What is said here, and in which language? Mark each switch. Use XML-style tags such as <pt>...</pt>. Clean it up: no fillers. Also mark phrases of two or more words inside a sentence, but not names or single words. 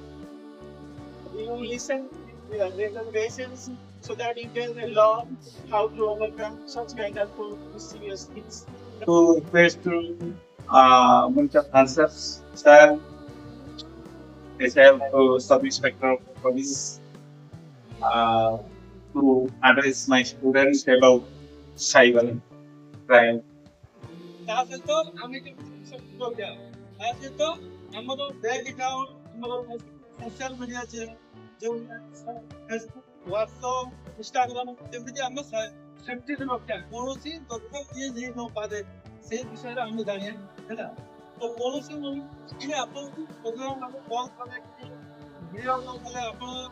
<en>You listen with regular basis so that you can learn how to overcome such kind of serious things. To request to Muncha answers, sir, as I have sub inspector of police to address my students about cyber crime.</en> <or>ତା ସହିତ ଆମେ ତା ସହିତ ଆମର</or> <en>bank account</en> <or>ଆମର</or> <en>social media</en> <or>ଯେଉଁ ଫେସବୁକ୍ ହ୍ୱାଟ୍ସଆପ୍ ଇନଷ୍ଟାଗ୍ରାମ ଯେମିତି ଆମେ ସେଫ୍ଟିରେ ରଖିବା କୌଣସି ତଥ୍ୟ କିଏ ନେଇ ନ ପାରେ ସେ ବିଷୟରେ ଆମେ ଜାଣିବା ହେଲା ତ କୌଣସି ଆପଣଙ୍କୁ ପ୍ରୋଗ୍ରାମ ଆମେ କଲ୍ କଲେ</or> <en>video call</en> <or>କଲେ ଆପଣ</or>